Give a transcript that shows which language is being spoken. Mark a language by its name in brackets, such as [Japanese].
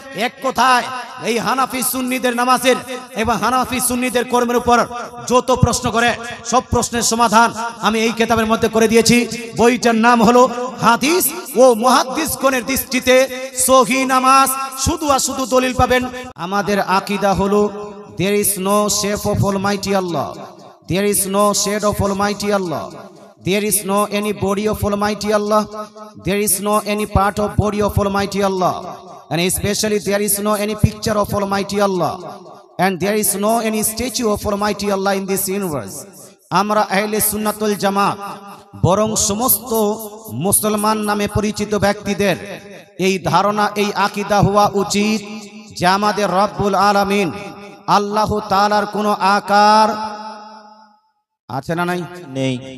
[Bangla] এক কথায় এই হানাফি সুন্নিদের নামাজের এবং হানাফি সুন্নিদের কর্মের উপর যত প্রশ্ন করে সব প্রশ্নের সমাধান আমি এই কিতাবের মধ্যে করে দিয়েছি। বইটার নাম হলো হাদিস ও মুহাদ্দিসগণের দৃষ্টিতে সহিহ নামাজ। শুধু আর শুধু দলিল পাবেন। আমাদের আকীদা হলো [English] there is no shape of Almighty Allah, there is no shade of Almighty Allah, there is no any body of Almighty Allah, there is no any part of body of Almighty Allah, and especially there is no any picture of Almighty Allah, and there is no any statue of Almighty Allah in this universe. [Bangla] আমরা আহলে সুন্নাত ওয়াল জামাত, বরং সমস্ত মুসলমান নামে পরিচিত ব্যক্তিদের এই ধারণা, এই আকীদা হওয়া উচিত যে আমাদের রব্বুল আলামিন আল্লাহ তাআলার কোনো আকার আছে না? নাই, নেই।